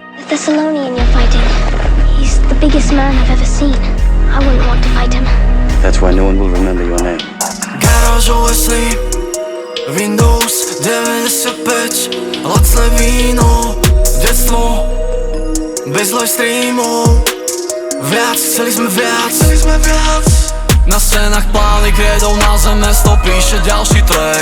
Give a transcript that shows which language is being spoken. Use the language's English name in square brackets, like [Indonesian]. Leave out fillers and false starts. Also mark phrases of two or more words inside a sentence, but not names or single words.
[English] Thessalonian you're fighting. He's the biggest man I've ever seen. I wouldn't want to fight him. That's why no one will remember your name. [Slovak] Garážové sny, Windows 95, lacné víno, detstvo, bez live streamov. Chceli sme viac. Na scénach plány kredov, na zem mesto píše ďalší track.